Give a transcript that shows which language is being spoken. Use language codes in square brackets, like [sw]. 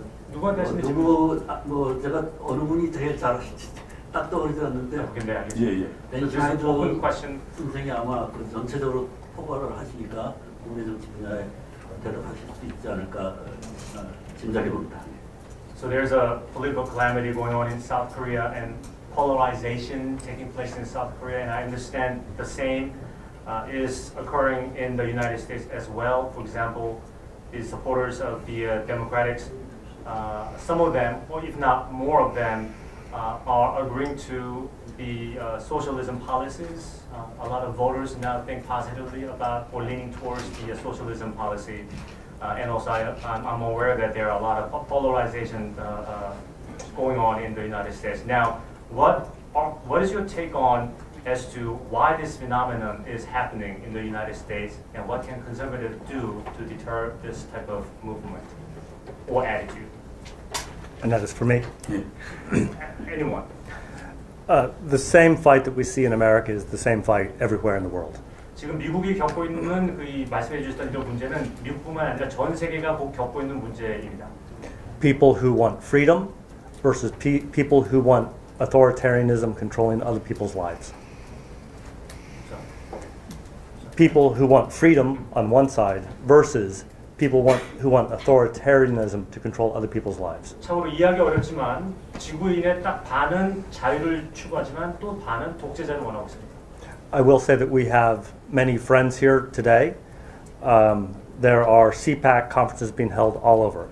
[ko] 누구한테 하시는지 뭐 제가 어느 분이 제일 잘하실지 딱 떠오르지 않는데 벤샤이더 선생이 아마 그 전체적으로 포괄을 하시니까 국내 정치 분야에 대답하실 수 있지 않을까 짐작해 봅니다. [en] So there's a political calamity going on in South Korea and polarization taking place in South Korea, and I understand the same is occurring in the United States as well. For example, the supporters of the Democrats, some of them, or if not more of them, are agreeing to the socialism policies. A lot of voters now think positively about or leaning towards the socialism policy. And also I'm aware that there are a lot of polarization going on in the United States. Now, what is your take on as to why this phenomenon is happening in the United States and what can conservatives do to deter this type of movement or attitude. And that is for me. Anyone. The same fight that we see in America is the same fight everywhere in the world. [ko] 지금 미국이 겪고 있는 그 말씀해 주셨던 이런 문제는 미국뿐만 아니라 전 세계가 곧 겪고 있는 문제입니다. [en] People who want freedom versus people who want authoritarianism controlling other people's lives. People who want freedom on one side versus people who want authoritarianism to control other people's lives. [ko] 참으로 이해하기 어렵지만 지구인의 딱 반은 자유를 추구하지만 또 반은 독재자를 원하고 있습니다. [en] I will say that we have many friends here today. There are CPAC conferences being held all over.